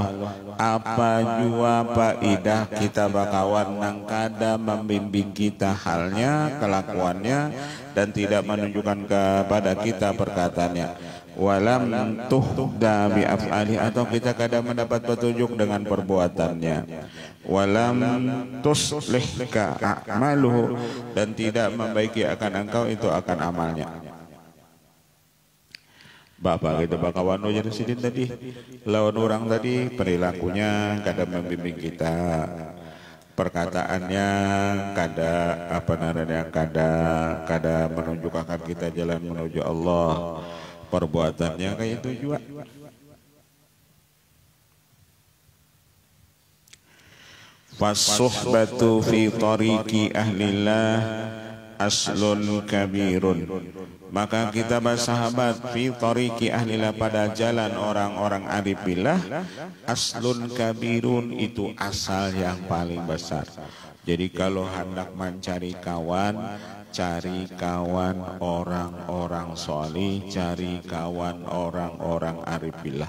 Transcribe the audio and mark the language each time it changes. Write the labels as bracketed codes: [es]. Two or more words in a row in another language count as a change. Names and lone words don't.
[bjn] Apa jua faidah kita bakawan nang kada membimbing kita halnya, kelakuannya, dan tidak menunjukkan kepada kita perkataannya. [ar] ولم تهد بأفعال, [bjn] atau kita kada mendapat petunjuk dengan perbuatannya. [ar] ولم تصلحك أعماله, [id] dan tidak membaiki akan engkau itu akan amalnya. [bjn] Bapak kita bakawan jadi sidin tadi, lawan orang tadi perilakunya kada membimbing kita, perkataannya kada apa namanya kada menunjukkan kita jalan menuju Allah, perbuatannya kayak itu juga. [ar] فالصحبة في طريق أهل الله أصل كبير. [id] Maka kita bersahabat [ar] في طريق أهل الله, [id] pada jalan orang-orang [ar] عارف بالله, أصل كبير, [id] itu asal yang paling besar. Jadi kalau hendak mencari kawan, cari kawan orang-orang solih, cari kawan orang-orang [ar] عارف بالله.